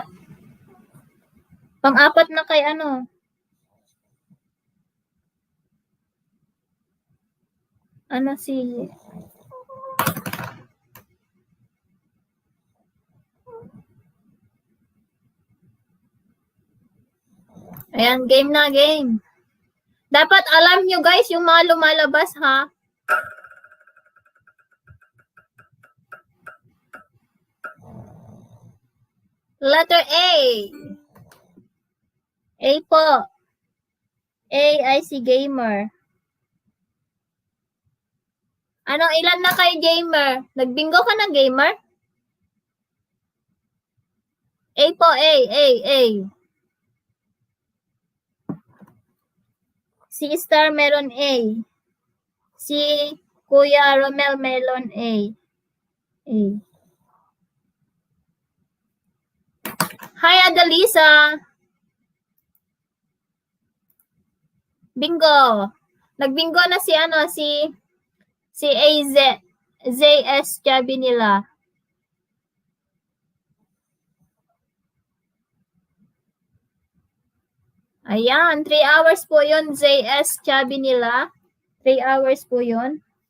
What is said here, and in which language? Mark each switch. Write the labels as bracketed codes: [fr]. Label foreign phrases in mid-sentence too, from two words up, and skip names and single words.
[tl] Pang-apat na kay si... Ayan, game na, game. Dapat alam nyo guys yung mga lumalabas, ha? Letter A. A po. A ay si Gamer. Ilan na kay Gamer? Nagbingo ka na, Gamer? A po, A. Si Star meron A. Si Kuya Romel meron A. A. Hi, Adelisa. Bingo. Nagbingo na si AZ. ZS Chabi nila. Ayan, 3 hours po yun, ZS Chabi nila. 3 hours po yun.